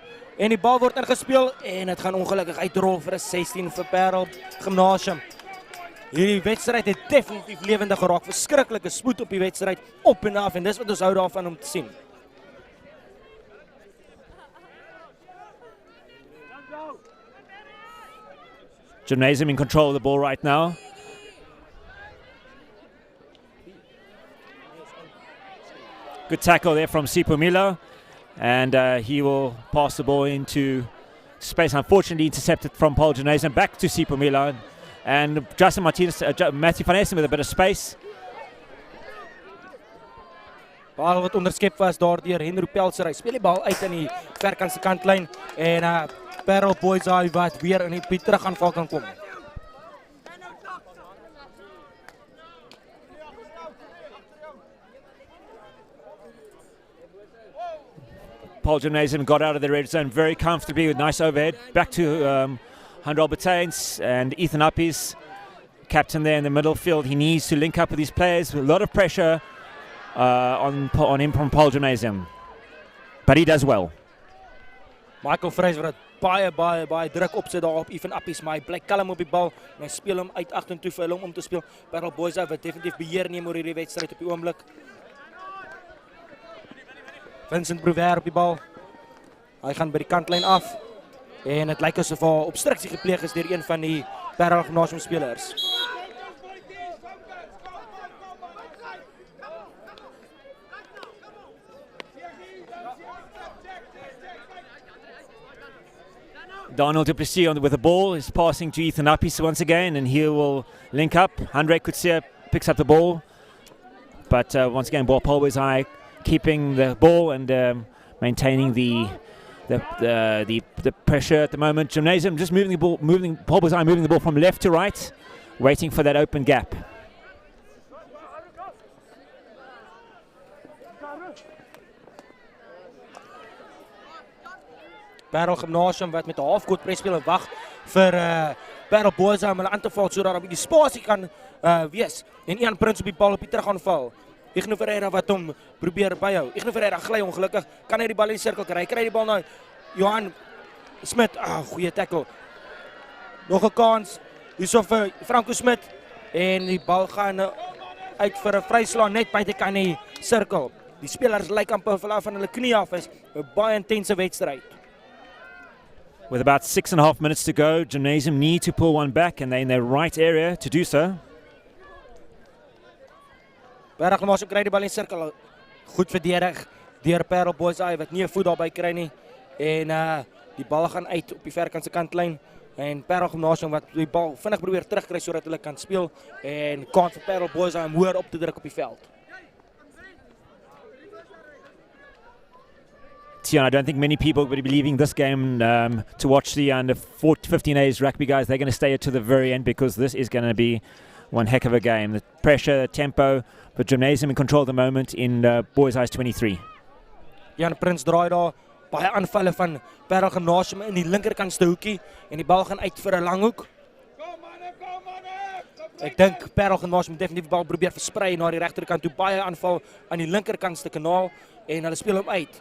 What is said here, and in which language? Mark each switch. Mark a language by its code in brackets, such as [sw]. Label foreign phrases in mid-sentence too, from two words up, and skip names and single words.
[af] En die bal word ingespeel en dit gaan ongelukkig uitrol vir 'n 16 vir Paarl Gymnasium. Hierdie wedstryd het definitief lewendig geraak. Verskriklike spoed op die wedstryd, op en af, en dis wat ons hou daarvan om te sien. [en] Gymnasium in control of the ball right now. Good tackle there from Sipho, and he will pass the ball into space. Unfortunately intercepted from Paarl Gymnasium, back to Sipho, and Justin Martinez, Matthew van Essen with a bit of space. [af] Bal wat onderskep was daardeur Henry Pelser. Hy speel die bal uit in die verkantse kantlyn en Paarl Boyzai wat weer in die terugaanval kan kom. [en] Paarl Gymnasium got out of the red zone very comfortably with nice overhead. Back to Handel Bertains and Ethan Uppies, captain there in the middle field. He needs to link up with these players with a lot of pressure on him from Paarl Gymnasium. But he does well. [af] Michael Fraser wat baie druk opsit daar op Ethan Uppies, maar hy bly kalm op die bal en hy speel hom uit agtertoe vir hom om te speel. Paarl Boyzai wat definitief beheer neem oor hierdie wedstryd op die oomblik. Vincent Brouwer op die bal. Hy gaan by die kantlyn af en dit lyk asof 'n obstruksie gepleeg is deur een van die Paarl Gymnasium spelers. [en] Donald Du Plessis with the ball is passing to Ethan Uppies once again, and he will link up. Andre Kutsia picks up the ball, but once again, Paarl Boyzai keeping the ball and maintaining the pressure at the moment. Gymnasium just moving the ball, Paarl Boyzai moving the ball from left to right, waiting for that open gap. [af] Paarl Gymnasium wat met 'n [en] halfcourt press [af] speel en wag vir Paarl Boyzai om hulle aan te val sodat daar 'n bietjie spasie kan wees. En Ian Prins op die bal op die terugaanval. Igno Ferreira wat hom probeer byhou. Igno Ferreira gly ongelukkig, kan hy die bal in die sirkel kry. Hy kry die bal nou. Johan Smit, goeie tackle. Nog 'n kans. Hierso vir Franco Smit en die bal gaan uit vir 'n vryslaan net buite kan die sirkel. Die spelers lyk amper van hulle knie af is 'n baie intense wedstryd. [en] With about 6.5 minutes to go, Gymnasium need to pull one back, and they're in the right area to do so. [af] Paarl Gymnasium kry die bal in die sirkel. Goed verdedig deur Paarl Boyzai wat nie 'n voet daarby kry nie. En die bal gaan uit op die verkantse kantlyn en Paarl Gymnasium wat die bal vinnig probeer terugkry sodat hulle kan speel en kans vir Paarl Boyzai om hoër op te druk op die veld. Tian, [en] I don't think many people will be leaving this game to watch the under 15A's rugby guys. They're going to stay to the very end because this is going to be one heck of a game. The pressure, the tempo, but Gymnasium in control at the moment in Boyzai's 23. [af] Jan Prins draai daar, baie aanvalle van Paarl Gymnasium in die linkerkantste hoekie en die bal gaan uit vir 'n lang hoek. Ek dink Paarl Gymnasium definitief die bal probeer versprei na die regterkant toe, baie aanval aan die linkerkantste kanaal en hulle speel hom uit.